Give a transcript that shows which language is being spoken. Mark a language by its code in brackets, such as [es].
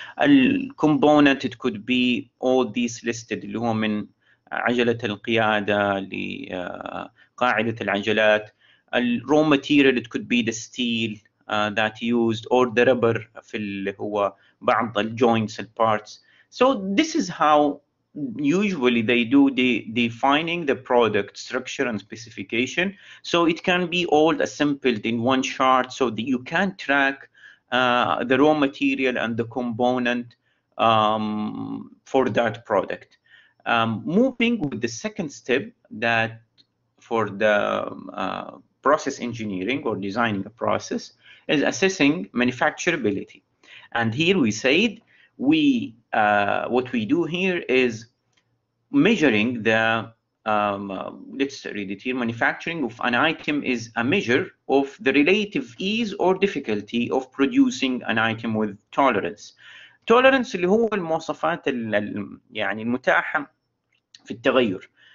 [ar] الكومبوننت [en] it could be all these listed، [ar] اللي هو من عجله القياده لقاعده العجلات. [en] الرو material it could be the steel that used, or the rubber [ar] في اللي هو بعض الجوينتس البارتس. [en] So this is how usually they do the defining the product structure and specification. So it can be all assembled in one chart, so that you can track the raw material and the component for that product. Moving with the second step, that for the process engineering or designing a process, is assessing manufacturability. And here we said what we do here is measuring the let's read it here. Manufacturing of an item is a measure of the relative ease or difficulty of producing an item with tolerance. [ar] Tolerance اللي هو المواصفات يعني المتاحة في التغير.